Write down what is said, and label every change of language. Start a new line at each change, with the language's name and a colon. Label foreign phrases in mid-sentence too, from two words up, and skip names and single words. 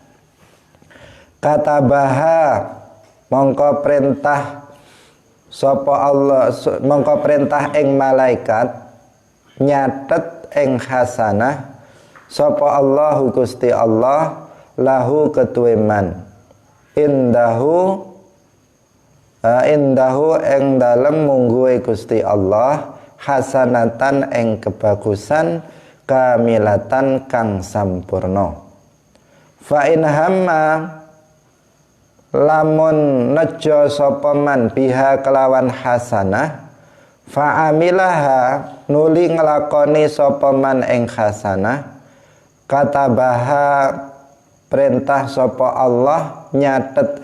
Javanese: katabaha mongko perintah sapa Allah mongko perintah ing malaikat nyatet ing hasanah sapa Allahu Gusti Allah lahu ketuwe
Arabic: man indahu
Javanese: ing dalem mungguhe Gusti Allah hasanatan ing kebagusan kamilatan kang sampurna.
Arabic: Fa in hamma
Javanese: lamun nejo sapa
Arabic: man biha
Javanese: kelawan hasanah,
Arabic: fa amilaha
Javanese: nuli nglakoni sapa man ing hasanah, katabaha perintah sapa Allah nyatet